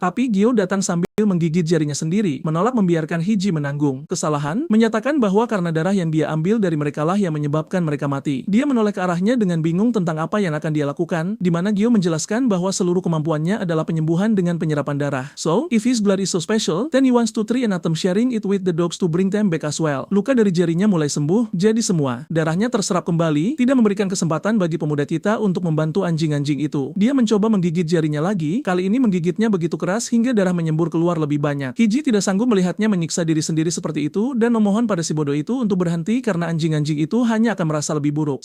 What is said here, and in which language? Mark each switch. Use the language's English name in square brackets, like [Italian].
[Indonesian] Tapi Gio datang sambil menggigit jarinya sendiri, menolak membiarkan Hiji menanggung kesalahan, menyatakan bahwa karena darah yang dia ambil dari merekalah yang menyebabkan mereka mati. Dia menoleh ke arahnya dengan bingung tentang apa yang akan dia lakukan, di mana Gio menjelaskan bahwa seluruh kemampuannya adalah penyembuhan dengan penyerapan darah. [English] So, if his blood is so special, then he wants to try and attempt sharing it with the dogs to bring them back as well. [Indonesian] Luka dari jarinya mulai sembuh, jadi semua darahnya terserap kembali, tidak memberikan kesempatan bagi pemuda kita untuk membantu anjing-anjing itu. Dia mencoba menggigit jarinya lagi, kali ini menggigitnya begitu keras hingga darah menyembur keluar lebih banyak. Hiji tidak sanggup melihatnya menyiksa diri sendiri seperti itu dan memohon pada si bodoh itu untuk berhenti karena anjing-anjing itu hanya akan merasa lebih buruk.